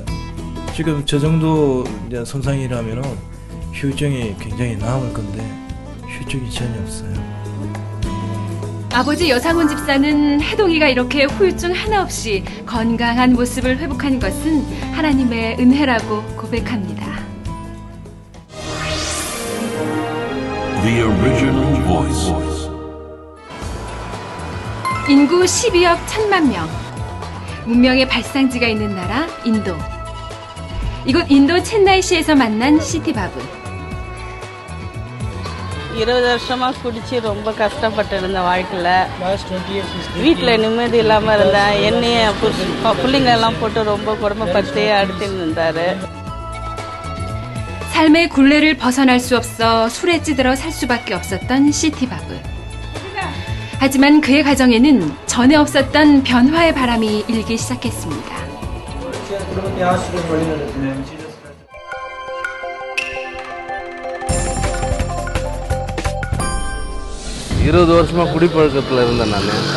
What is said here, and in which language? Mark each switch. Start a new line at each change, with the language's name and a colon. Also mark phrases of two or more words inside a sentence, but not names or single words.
Korean: 지금 저 정도 이제 손상이라면은 후유증이 굉장히 남을 건데 후유증이 전혀 없어요. 아버지 여상훈 집사는 해동이가 이렇게 후유증 하나 없이 건강한 모습을 회복한 것은 하나님의 은혜라고 고백합니다.
English: The original voice.
Korean: 인구 12억 1천만 명. 문명의 발상지가 있는 나라 인도. 이곳 인도 첸나이시에서 만난 시티바브.
Tamil: 20 வருஷமா குடிச்சு ரொம்ப கஷ்டப்பட்டு இருந்த வாழ்க்கையில வீட்டுல நிம்மதி இல்லாம இருந்தேன். என்னைய பிள்ளைங்க எல்லாம் போட்டு ரொம்ப கொடுமைப்படுத்தி அடுத்துன்னு இருந்தாரு.
Korean: 삶의 굴레를 벗어날 수 없어 술에 찌들어 살 수밖에 없었던 시티바브. 하지만 그의 가정에는 전에 없었던 변화의 바람이 일기 시작했습니다.
Tamil: 20 வருஷமா குடிப்பழக்கத்தில் இருந்தேன் நான்.